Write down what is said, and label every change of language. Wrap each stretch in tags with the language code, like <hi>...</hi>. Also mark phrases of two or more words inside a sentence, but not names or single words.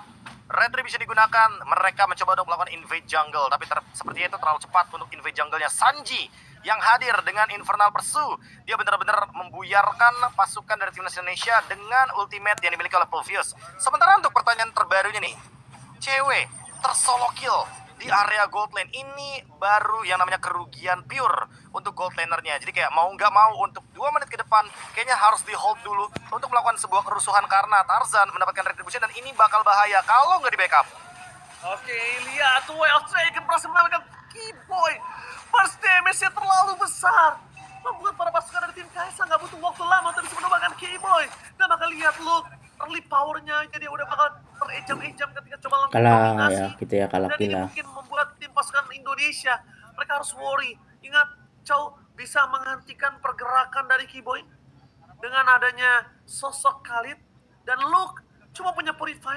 <id>Retribution digunakan, mereka mencoba untuk melakukan</id> <en>invade jungle,</en> <id>tapi sepertinya itu terlalu cepat untuk</id> <en>invade jungle-</en> <id>nya Sanji yang hadir dengan Infernal Pursuit. Dia benar-benar membuyarkan pasukan dari timnas Indonesia dengan ultimate yang dimiliki oleh Pulvius. Sementara untuk pertanyaan terbarunya nih, cewek tersolo kill di area</id> <en>gold lane.</en> <id>Ini baru yang namanya kerugian pure untuk</id> <en>gold lanernya.</en> <id>Jadi kayak mau nggak mau untuk 2 menit ke depan kayaknya harus di hold dulu untuk melakukan sebuah kerusuhan karena Tarzan mendapatkan retribution dan ini bakal bahaya kalau nggak di backup. Oke, lihat Way of Dragon berhasil mengalahkan Keyboy.</id> <en>First damage-</en> <id>nya terlalu besar. Membuat para pasukan dari tim Kaisa nggak butuh waktu lama untuk bisa menembakkan Keyboy. Dan bakal lihat look,</id> <en>early power-</en> <id>nya jadi udah bakal terejam-ejam ketika coba lakukan Kalah dominasi. ya gitu ya, kalah Dan ini gila. mungkin membuat tim pasukan Indonesia, mereka harus worry. Ingat, Chow bisa menghentikan pergerakan dari Keyboy dengan adanya sosok Khalid dan Luke cuma punya Purify.</id>